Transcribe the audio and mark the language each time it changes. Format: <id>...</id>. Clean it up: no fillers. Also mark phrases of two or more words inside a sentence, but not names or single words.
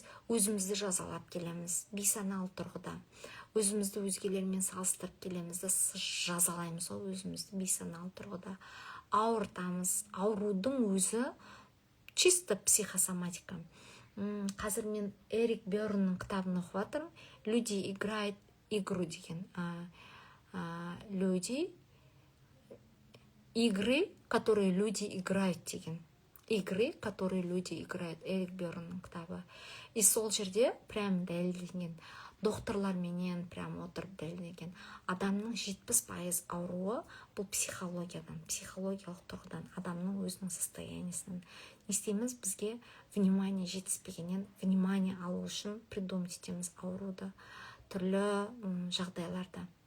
<kk>Өзімізді жазалап келеміз, бейсаналы тұрғыда. Өзімізді өзгелермен салыстырып келеміз, жазалаймыз өзімізді бейсаналы тұрғыда. Ауыртамыз. Аурудың өзі чисто психосоматика. Қазір мен Эрик Берннің кітабын оқып жатырмын.</kk> <ru>Люди играют игру деген. Игры, которые люди играют деген. Игры, которые люди играют.</ru> <kk>Эрик Берннің кітабы. И сол жерде прям дәлелденген. Докторлар менен прям отырып дәлелденген. Адамның 70% ауруы бұл психологиядан, психологиялық тұрғыдан, адамның өзінің состояниесінен. Не істейміз? Бізге внимание жетіспегеннен, внимание алу үшін придумать етеміз ауруды түрлі жағдайларда.</kk>